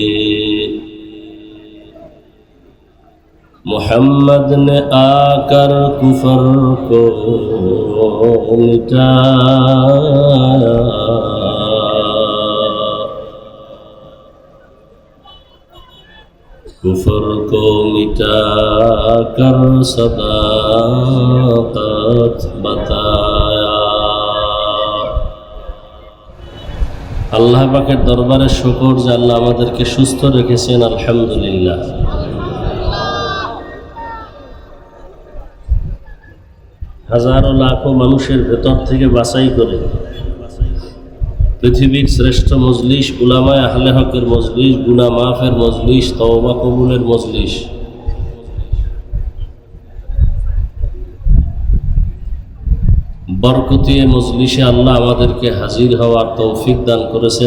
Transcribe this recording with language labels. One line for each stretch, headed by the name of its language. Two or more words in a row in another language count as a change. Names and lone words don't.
Urdu: محمد نے آ کر کفر کو مٹایا کفر کو مٹا کر صداقت بتایا.
Bangla: আল্লাহ পাকের দরবারে শুকর যে আল্লাহ আমাদেরকে সুস্থ রেখেছেন, আলহামদুলিল্লাহ। হাজারো লাখো মানুষের ভেতর থেকে বাছাই করে পৃথিবীর শ্রেষ্ঠ মজলিস, উলামায়ে আহলে হকের মজলিস, গুনাহ মাফের মজলিস, তওবা কবুলের মজলিস, বরকতিয়ে মজলিসে আল্লাহ আমাদেরকে হাজির হওয়ার তৌফিক দান করেছেন।